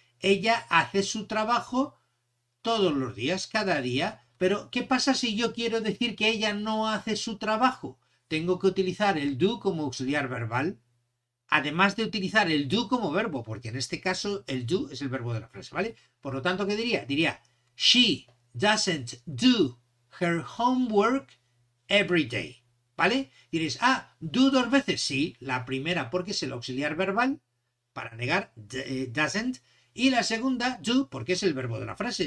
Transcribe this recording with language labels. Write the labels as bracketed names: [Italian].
[Spanish] Ella hace su trabajo todos los días, cada día. Pero, ¿qué pasa si yo quiero decir que ella no hace su trabajo? Tengo que utilizar el do como auxiliar verbal. Además de utilizar el do como verbo, porque en este caso el do es el verbo de la frase, ¿vale? Por lo tanto, ¿qué diría? Diría, [English] she doesn't do her homework every day, [Spanish] ¿vale? Diréis, do dos veces, sí, la primera porque es el auxiliar verbal, para negar, [English] doesn't, [Spanish] y la segunda, do, porque es el verbo de la frase.